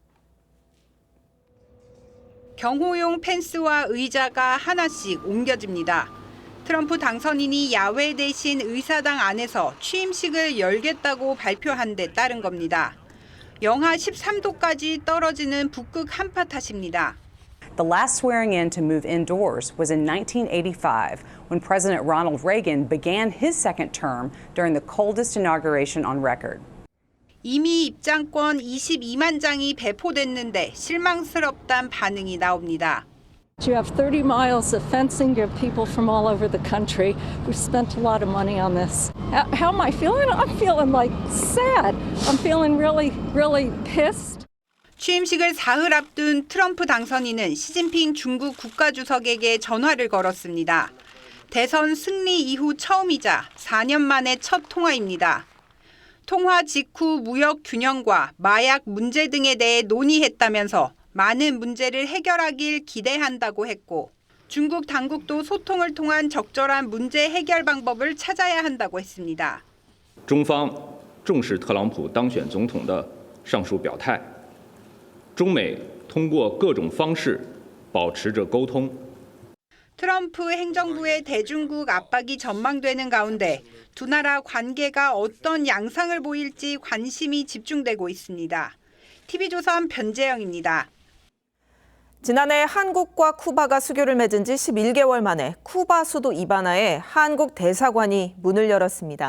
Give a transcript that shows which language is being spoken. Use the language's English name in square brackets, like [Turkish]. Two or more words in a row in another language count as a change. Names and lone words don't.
[Korean] 경호용 펜스와 의자가 하나씩 옮겨집니다. 트럼프 당선인이 야외 대신 의사당 안에서 취임식을 열겠다고 발표한 데 따른 겁니다. 영하 13도까지 떨어지는 북극 한파 탓입니다. [English] The last swearing in to move indoors was in 1985 when President Ronald Reagan began his second term during the coldest inauguration on record. [Korean] 이미 입장권 22만 장이 배포됐는데 실망스럽단 반응이 나옵니다. [English] You have 30 miles of fencing. You have people from all over the country. We've spent a lot of money on this. How am I feeling? I'm feeling like sad. I'm feeling really, really pissed. [Korean] 취임식을 사흘 앞둔 트럼프 당선인은 시진핑 중국 국가주석에게 전화를 걸었습니다. 대선 승리 이후 처음이자 4년 만에 첫 통화입니다. 통화 직후 무역 균형과 마약 문제 등에 대해 논의했다면서 많은 문제를 해결하길 기대한다고 했고 중국 당국도 소통을 통한 적절한 문제 해결 방법을 찾아야 한다고 했습니다. [Chinese] 中方重视特朗普当选总统的上述表态，中美通过各种方式保持着沟通。 [Korean] 트럼프 행정부의 대중국 압박이 전망되는 가운데 두 나라 관계가 어떤 양상을 보일지 관심이 집중되고 있습니다. TV조선 변재영입니다. 지난해 한국과 쿠바가 수교를 맺은 지 11개월 만에 쿠바 수도 이바나에 한국 대사관이 문을 열었습니다.